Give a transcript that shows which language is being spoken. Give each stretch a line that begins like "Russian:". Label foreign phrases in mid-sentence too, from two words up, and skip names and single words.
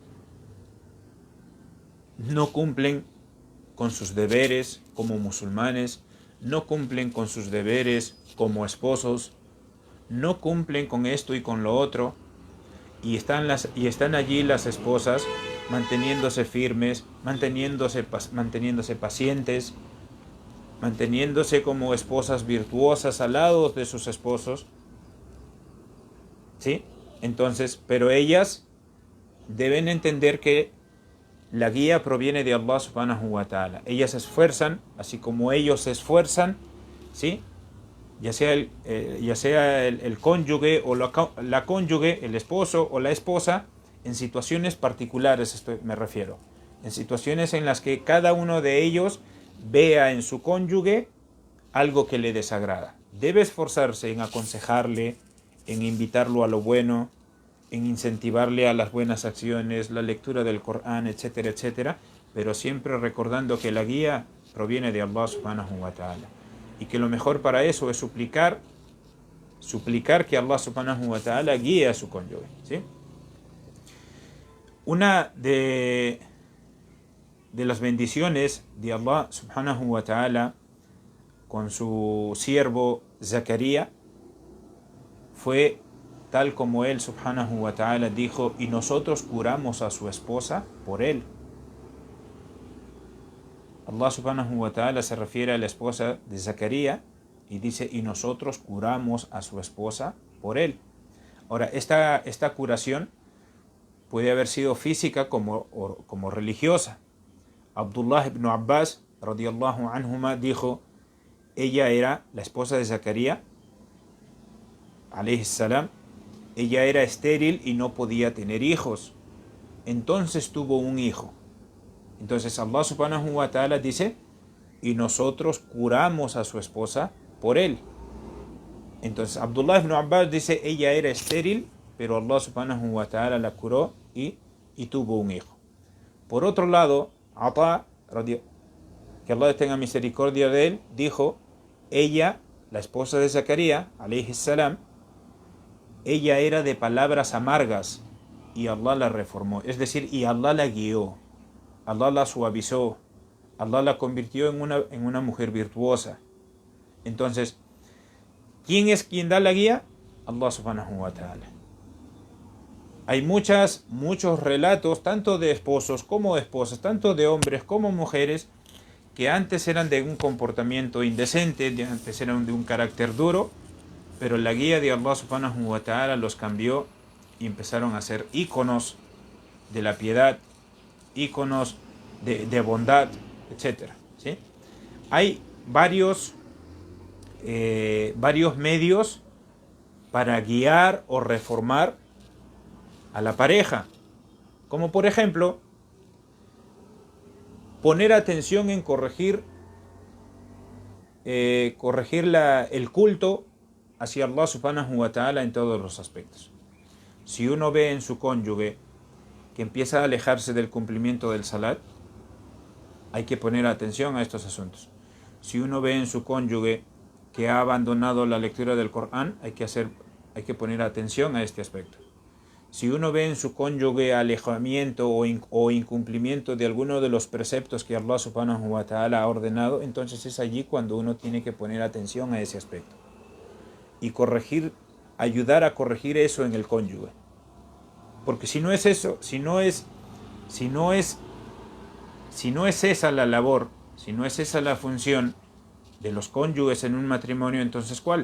Spanish: No cumplen con sus deberes como musulmanes, no cumplen con sus deberes como esposos, no cumplen con esto y con lo otro, y están allí las esposas manteniéndose firmes, manteniéndose pacientes, manteniéndose como esposas virtuosas al lado de sus esposos, ¿sí? Entonces, pero ellas deben entender que la guía proviene de Allah
Arabic: سبحانه وتعالى.
Spanish: Ellas se esfuerzan, así como ellos se esfuerzan, ¿sí?, ya sea el cónyuge o la cónyuge, el esposo o la esposa, en situaciones particulares, esto me refiero, en situaciones en las que cada uno de ellos vea en su cónyuge algo que le desagrada. Debe esforzarse en aconsejarle, en invitarlo a lo bueno, en incentivarle a las buenas acciones, la lectura del Corán, etcétera, etcétera, pero siempre recordando que la guía proviene de Allah
Arabic: سبحانه وتعالى,
Spanish: y que lo mejor para eso es suplicar que Allah
Arabic: سبحانه وتعالى
Spanish: guíe a su cónyuge, ¿sí? Una de las bendiciones de Allah
Arabic: سبحانه وتعالى
Spanish: con su siervo Zacarías fue tal como él
Arabic: سبحانه وتعالى
Spanish: dijo: y nosotros curamos a su esposa por él. Allah
Arabic: سبحانه وتعالى
Spanish: se refiere a la esposa de Zacarías y dice: y nosotros curamos a su esposa por él. Ahora, esta curación puede haber sido física como religiosa. Abdullah ibn Abbas
Arabic: رضي الله عنهما
Spanish: dijo: ella era la esposa de Zacarías
Arabic: عليه السلام,
Spanish: ella era estéril y no podía tener hijos, entonces tuvo un hijo. Entonces Allah
Arabic: سبحانه وتعالى
Spanish: dice: y nosotros curamos a su esposa por él. Entonces Abdullah ibn Abbas dice: ella era estéril, pero Allah
Arabic: سبحانه وتعالى
Spanish: la curó y tuvo un hijo. Por otro lado, Ata, que Allah tenga misericordia de él, dijo: ella, la esposa de Zacarías
Arabic: عليه السلام,
Spanish: ella era de palabras amargas y Allah la reformó, es decir, y Allah la guió, Allah la suavizó, Allah la convirtió en una mujer virtuosa. Entonces, ¿quién es quien da la guía?
Arabic: الله سبحانه وتعالى.
Spanish: Hay muchos relatos, tanto de esposos como de esposas, tanto de hombres como mujeres, que antes eran de un comportamiento indecente, antes eran de un carácter duro, pero la guía de Allah
Arabic: سبحانه وتعالى
Spanish: los cambió y empezaron a ser íconos de la piedad, íconos de bondad, etcétera, ¿sí? Hay varios medios para guiar o reformar a la pareja, como por ejemplo poner atención en corregir el culto hacia Allah
Arabic: سبحانه وتعالى
Spanish: en todos los aspectos. Si uno ve en su cónyuge que empieza a alejarse del cumplimiento del salat, hay que poner atención a estos asuntos. Si uno ve en su cónyuge que ha abandonado la lectura del Corán, hay que poner atención a este aspecto. Si uno ve en su cónyuge alejamiento o incumplimiento de alguno de los preceptos que Allah
Arabic: سبحانه وتعالى
Spanish: ha ordenado, entonces es allí cuando uno tiene que poner atención a ese aspecto y ayudar a corregir eso en el cónyuge. Porque si no es eso, si no es esa la labor, si no es esa la función de los cónyuges en un matrimonio, entonces ¿cuál?